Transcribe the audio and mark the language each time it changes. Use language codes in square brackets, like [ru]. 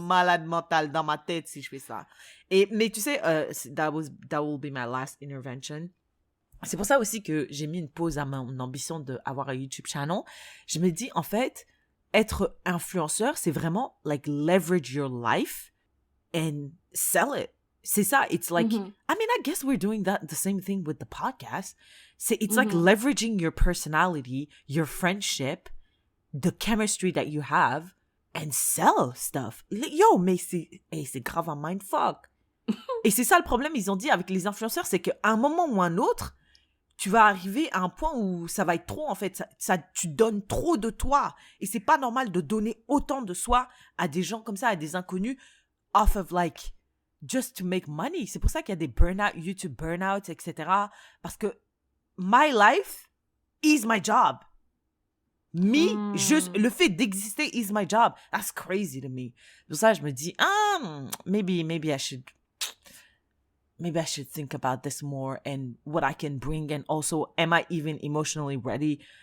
[fr] malade mentale dans ma tête si je fais ça. Mais tu sais, [en] that will be my last intervention. [fr] C'est pour ça aussi que j'ai mis une pause à mon ambition d'avoir un YouTube channel. Je me dis, en fait, être influenceur, c'est vraiment, [en] like, leverage your life and sell it. [fr] C'est ça. [en] It's like, I mean, I guess we're doing the same thing with the podcast. It's like leveraging your personality, your friendship, the chemistry that you have, and sell stuff. [fr] Yo, mais c'est grave un mindfuck. Et c'est ça le problème, ils ont dit avec les influenceurs, c'est qu'à un moment ou un autre, tu vas arriver à un point où ça va être trop, en fait. Tu donnes trop de toi. Et c'est pas normal de donner autant de soi à des gens comme ça, à des inconnus, [en] off of like, just to make money. [fr] C'est pour ça qu'il y a des burn-out, YouTube burn-out, etc. Parce que [en] my life is my job. [fr] Juste le fait d'exister [en] is my job. That's crazy to me. [fr] Pour ça, je me dis, [en] maybe I should think about this more and what I can bring, and also, am I even emotionally ready?